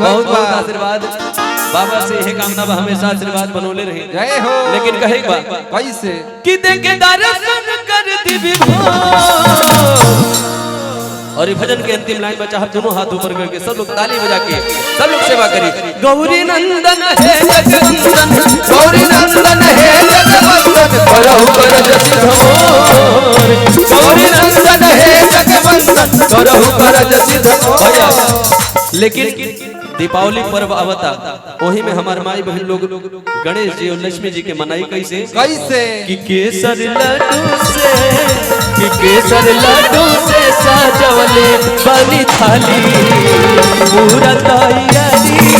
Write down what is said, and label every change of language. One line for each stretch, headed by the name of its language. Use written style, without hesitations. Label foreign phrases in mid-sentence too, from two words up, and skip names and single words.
Bhojpuri: बहुत बहुत आशीर्वाद बाबा से यह कामना बा हमेशा आशीर्वाद बनोले रहे। जय हो। लेकिन कहे बा कैसे कि देखे दर्शन कर दी विभो। और ये भजन के अंतिम लाइन में चाहत दोनों हाथ ऊपर करके सब लोग ताली बजा के सब लोग सेवा करी। गौरी नंदन है जगवंदन, गौरी नंदन है जगवंदन करहु करज सिद्धमोर। गौरी नंदन है जगवंदन करहु करज सिद्धमोर। लेकिन दीपावली पर्व आवता वही में हमारे माई बहन लोग गणेश जी और लक्ष्मी जी के मनाई कैसे कैसे कि केसर लड्डू से सजवले बनी थाली पूरा तैयारी।